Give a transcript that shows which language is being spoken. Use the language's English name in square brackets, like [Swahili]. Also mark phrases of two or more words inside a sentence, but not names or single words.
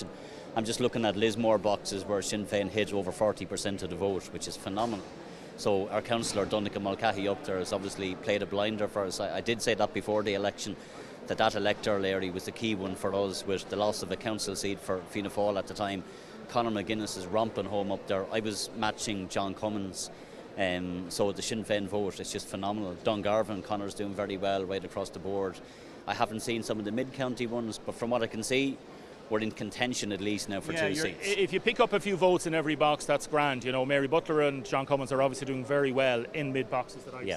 [English] I'm just looking at Lismore boxes where Sinn Féin hit over 40% of the vote, which is phenomenal. So our councillor, Donncha Mulcahy up there, has obviously played a blinder for us. I did say that before the election, that electoral area was the key one for us, with the loss of a council seat for Fianna Fáil at the time. Conor McGuinness is romping home up there. I was matching John Cummins. So the Sinn Féin vote is just phenomenal. Dungarvan, Conor's doing very well right across the board. I haven't seen some of the mid-county ones, but from what I can see, we're in contention at least now for 2 seats. If you pick up a few votes in every box, that's grand. Mary Butler and John Cummins are obviously doing very well in mid-boxes that I've seen.